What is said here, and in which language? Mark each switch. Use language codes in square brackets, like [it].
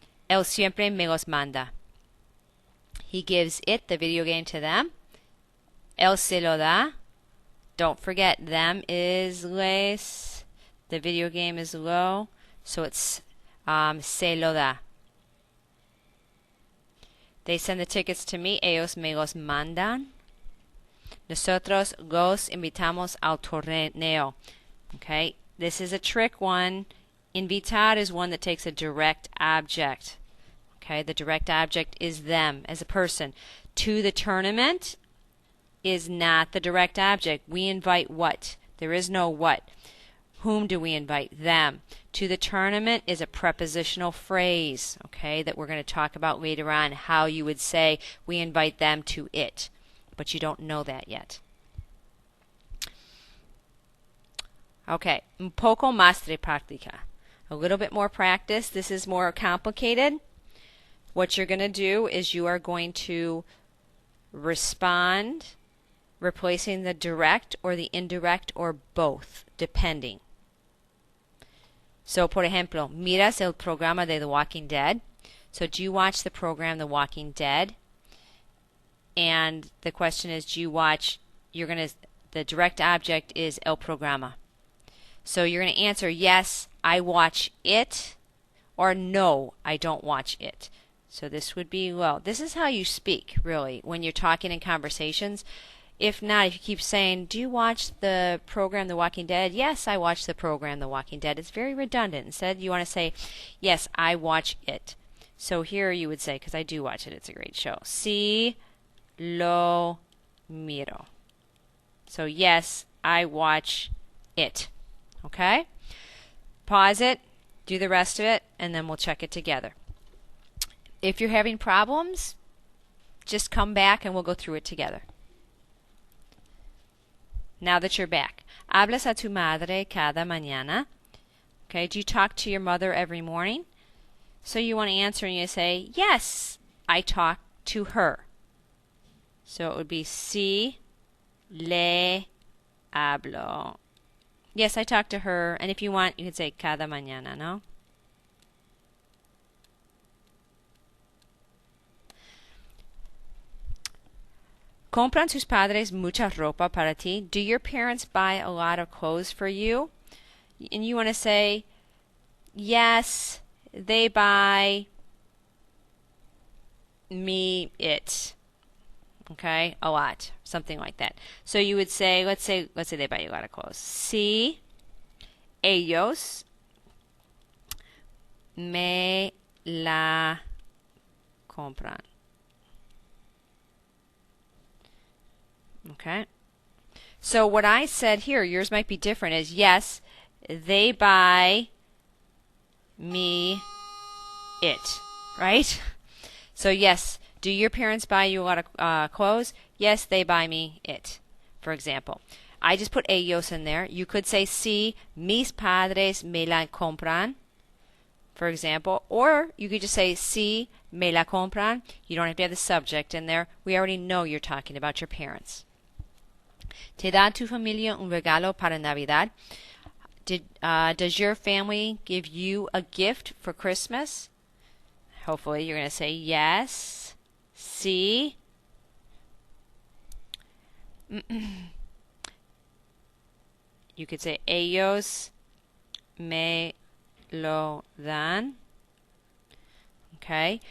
[es] Él siempre me los manda. [en] He gives it, the video game, to them. [es] Él se lo da. [en] Don't forget, them is les. The video game is lo. So it's [es] se lo da. [en] They send the tickets to me. [es] Ellos me los mandan. Nosotros los invitamos al torneo. [en] Okay, this is a trick one. Invitar is one that takes a direct object. Okay, the direct object is them as a person. To the tournament is not the direct object. We invite what? There is no what. Whom do we invite? Them. To the tournament is a prepositional phrase, okay, that we're going to talk about later on, how you would say we invite them to it. But you don't know that yet. [es] Okay, un poco más de práctica. [en] A little bit more practice. This is more complicated. What you're going to do is you are going to respond, replacing the direct or the indirect or both, depending. [es] So, por ejemplo, miras el programa de The Walking Dead. [en] So, do you watch the program The Walking Dead? And the question is, do you watch, the direct object is [es] el programa. [en] So you're going to answer, yes, I watch it, or no, I don't watch it. So this would be, well, this is how you speak, really, when you're talking in conversations. If not, if you keep saying, do you watch the program The Walking Dead? Yes, I watch the program The Walking Dead. It's very redundant. Instead, you want to say, yes, I watch it. So here you would say, because I do watch it, it's a great show. [es] Sí lo miro. [en] So yes, I watch it. Okay? Pause it, do the rest of it, and then we'll check it together. If you're having problems, just come back and we'll go through it together. Now that you're back. [es] Hablas a tu madre cada mañana. [en] Okay, do you talk to your mother every morning? So you want to answer and you say, yes, I talk to her. So it would be [es] sí le hablo. [en] Yes, I talk to her. And if you want, you could say [es] cada mañana, ¿no? ¿Compran tus padres mucha ropa para ti? [en] Do your parents buy a lot of clothes for you? And you want to say, yes, they buy me it. Okay, a lot, something like that. So you would say, let's say they buy you a lot of clothes. [es] Sí, ellos me la compran. [en] Okay. So what I said here, yours might be different, is yes, they buy me it, right? So yes, do your parents buy you a lot of clothes? Yes, they buy me it, for example. I just put ellos in there. You could say, [es] sí, mis padres me la compran, [en] for example. Or you could just say, [es] sí, me la compran. [en] You don't have to have the subject in there. We already know you're talking about your parents. [es] ¿Te da tu familia un regalo para Navidad? [en] Does your family give you a gift for Christmas? Hopefully you're going to say yes. Sí. You could say [es] ellos me lo dan. [en] Okay.